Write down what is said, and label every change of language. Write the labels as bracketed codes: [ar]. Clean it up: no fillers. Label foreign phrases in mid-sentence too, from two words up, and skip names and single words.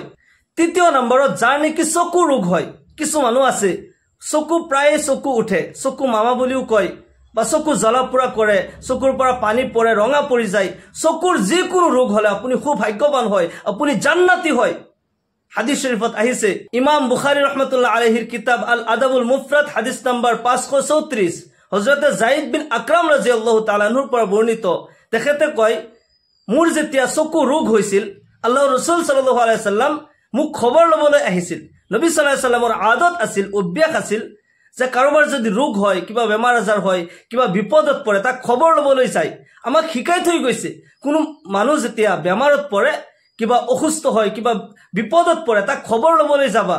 [as] তৃতীয় নম্বৰত যাৰ নেকি চকু ৰোগ হয়, কিছু মানুহ আছে চকু প্ৰায়ে চকু উঠে, চকু মামা বুলিও কয়, বা চকু জ্বলা পোৰা কৰে, চকুৰ পৰা পানী পৰে, ৰঙা পৰি যায়। চকুৰ যিকোনো ৰোগ হলে আপুনি খুব ভাগ্যৱান হয়, আপুনি জান্নাতি হয়। হাদিস শরীফত আহিছে, ইমাম বুখারী [ar] رحمة الله عليه [as] কিতাব আল আদাবুল মুফরাদ হাদিস নাম্বার 534 হযরতে যায়েদ বিন আকরাম [ar] رضي الله تعالى عنه [as] পৰা বর্ণিত, তেখেতে কয়, মোৰ যেতিয়া চকু ৰোগ হৈছিল আল্লাহৰ ৰাসূল [ar] صلى الله عليه وسلم [as] মোক খবৰ লবলৈ আহিছিল। নবী [ar] صلى الله عليه وسلم [as] আদত আছিল, অভ্যাস আছিল যে কাৰোবাৰ যদি ৰোগ হয়, কিবা বেমাৰ আজাৰ হয়, কিবা বিপদত পৰে, তাক খবৰ লবলৈ চাই। আমাক শিকাই থৈ গৈছে, কোনো মানুহ যেতিয়া বেমাৰত পৰে, কিবা অসুস্থ হয়, কিবা বিপদত পৰে, তাক খবৰ লবলৈ যাবা।